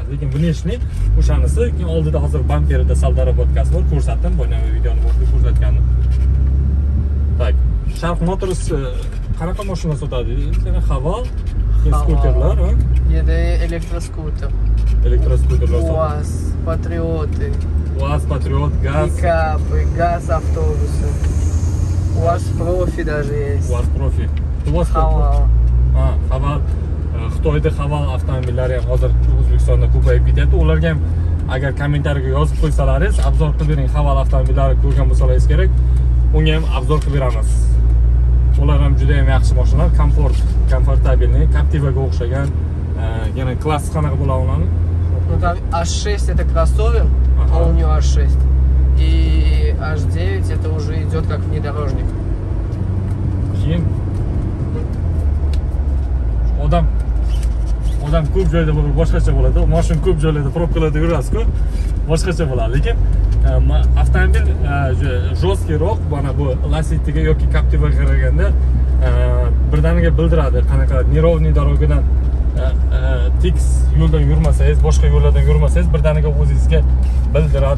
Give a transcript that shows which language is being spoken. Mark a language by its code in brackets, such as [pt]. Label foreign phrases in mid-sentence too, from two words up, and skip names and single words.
[uz] Lekin bunishni o'shanisi, keyin oldida hozir bamperida sal darobotkasi bor. Ko'rsatdim, boyagi videoni boshida ko'rsatgandim. Tak, Sharq Motors qanaqa mashina sotadi? Yana Haval, skuterlar, ha? Yana elektroskuter. Elektroskuterlar sotadi. UAZ, Patrioты. UAZ Patriot, gaz. [ru] Пикапы, газ автобусы. UAZ Profi даже есть. UAZ Profi. UAZ [uz] Haval. Ha, Haval. Xitoyda Haval avtomobillari ham hozir O'zbekistonda ko'payib ketyapti. Ularga ham agar kommentariyaga yozib qo'ysalaringiz, obzor qilib bering. Haval avtomobillari ko'rgan bo'lsangiz kerak, unga ham obzor qilib beramiz. Ular ham juda ham yaxshi mashinalar, komfortabilniy, Captivaga o'xshagan. Yana klassik qanaqa bo'ladi ularni? [ru] Ну там H6 это кроссовер, а у него H6. И H9 это уже идет как внедорожник. [uz] Keyin odam ko'p joyda boshqacha bo'ladi. Mashina ko'p joylarda probkalarda yurasiz-ku, boshqacha bo'ladi. Lekin avtomobil jostkiyroq, mana bu Lacetti'ga yoki Captivaga qaraganda birdaniga bildiradi qanaqa [ru] неровный дорогадан [uz] tekis yo'ldan yurmasangiz, boshqa yo'llardan yurmasangiz birdaniga o'zingizga bildiradi.